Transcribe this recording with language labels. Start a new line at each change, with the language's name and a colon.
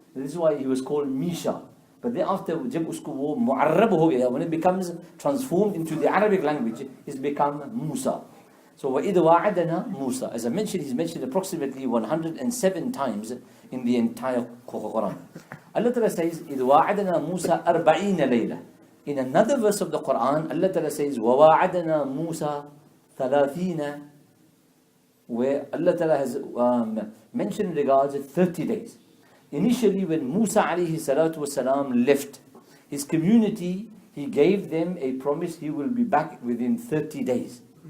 English: This is why he was called Misha. But thereafter, when it becomes transformed into the Arabic language, it's become Musa. So
Arabic: وَإِذْ وَاعَدَنَا
English: Musa. As I mentioned, he's mentioned approximately 107 times in the entire Quran. Allah Ta'ala says,
Arabic: إِذْ وَاعَدَنَا مُوسَى 40 لَيْلَةً.
English: In another verse of the Quran, Allah Ta'ala says,
Arabic: وَوَاعَدَنَا مُوسَى
English: 30, where Allah Ta'ala has mentioned in regards 30 days. Initially, when Musa alayhi salatu wasalam left his community, he gave them a promise he will be back within 30 days.